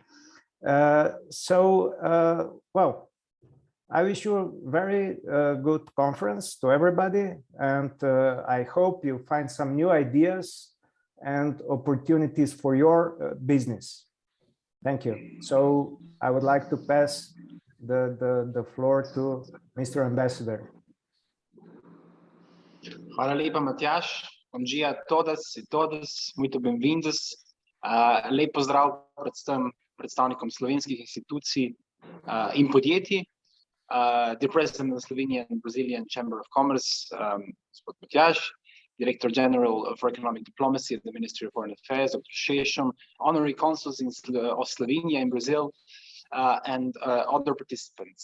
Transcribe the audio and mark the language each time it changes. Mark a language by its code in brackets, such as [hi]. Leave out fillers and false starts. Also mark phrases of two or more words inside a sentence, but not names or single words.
[en] Well, I wish you a very good conference to everybody, and I hope you find some new ideas and opportunities for your business. Thank you. So I would like to pass the floor to Mr. Ambassador. [sl] Hvala lepa, Matjaž. [pt] Bom dia a todas e todos, muito bem-vindos. [sl] Lep pozdrav predvsem predstavnikom slovenskih institucij in podjetij. [en] The President of the Slovenian and Brazilian Chamber of Commerce, [sl] gospod Matjaž, [en] Director General for Economic Diplomacy at the Ministry of Foreign Affairs, Dr. Šešum, Honorary Consuls of Slovenia in Brazil, and other participants.